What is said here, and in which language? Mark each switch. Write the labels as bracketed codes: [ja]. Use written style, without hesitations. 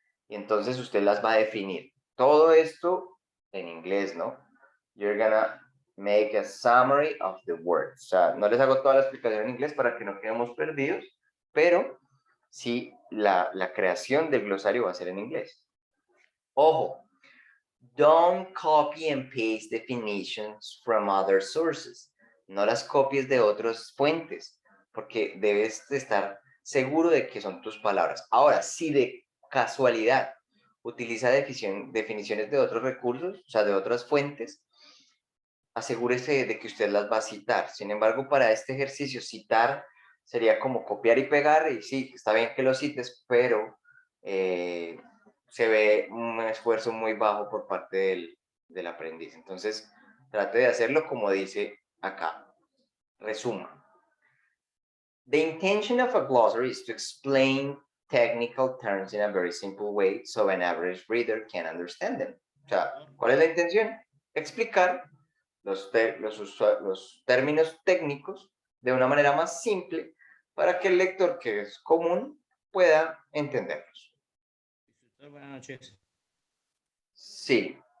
[es] Y entonces usted las va a definir. Todo esto en inglés, ¿no? [en] You're gonna make a summary of the words. [es] O sea, no les hago toda la explicación en inglés para que no quedemos perdidos, pero sí la creación del glosario va a ser en inglés. Ojo, [en] don't copy and paste definitions from other sources. [es] No las copies de otras fuentes, porque debes de estar seguro de que son tus palabras. Ahora, si de casualidad utiliza definiciones de otros recursos, o sea, de otras fuentes, asegúrese de que usted las va a citar. Sin embargo, para este ejercicio, citar sería como copiar y pegar, y sí, está bien que lo cites, pero se ve un esfuerzo muy bajo por parte del aprendiz. Entonces, trate de hacerlo como dice acá. Resuma. [en] The intention of a glossary is to explain technical terms in a very simple way so an average reader can understand them. [es] O sea, ¿cuál es la intención? Explicar los términos técnicos de una manera más simple para que el lector que es común pueda entenderlos. Buenas noches. Sí.